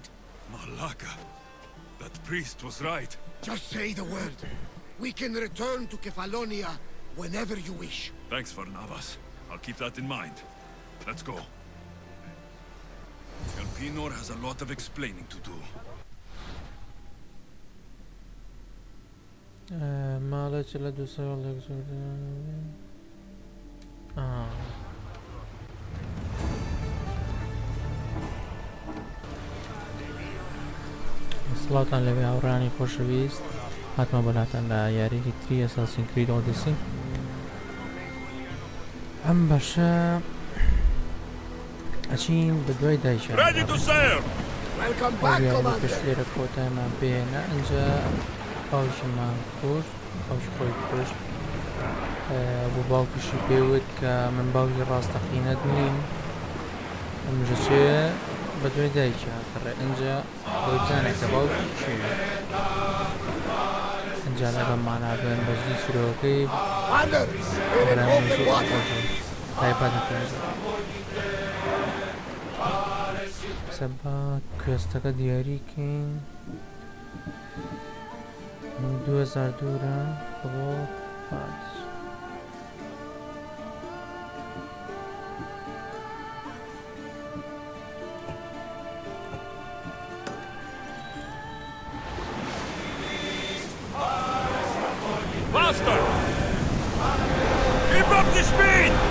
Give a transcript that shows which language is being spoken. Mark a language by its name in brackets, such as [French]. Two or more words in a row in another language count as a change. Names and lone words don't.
[English] Malaka. That priest was right. Just say the word. We can return to Kefalonia whenever you wish. Thanks, Varnavas. I'll keep that in mind. Let's go. Elpinor has a lot of explaining to do. [Central Kurdish] ماڵە چ لە 2 ساڵێک زۆر سڵاوتان لەوێ هاوڕانی خۆشەویست هاتمە بەلاتان لە یاریی تری ئەساسین کرید ئۆدیسی ئەم بەشە ئەچین بە دوای دایشە [English] Ready to sail! Welcome back, Commander. [Central Kurdish] پێش لێرە کۆتایمان پێێنە ئەنجا باوشمان کوشت باوشی خۆی کوشت بۆ باوکیشی پێوت کە من باوکی ڕاستەقینەت نیم ئەمژە چێ بە دوای دایکی هاتڕێ ئەنجا بۆی بزانێت کە باوکی چێ ئەنجا لەگەڵمانابن بە زوو چیرۆکەی [English] Commander, we're in open water. [Central Kurdish] سەبا کوێستەکە دیاریکەین 2000 دوورە بۆ پارس [English] Faster! Keep up the speed!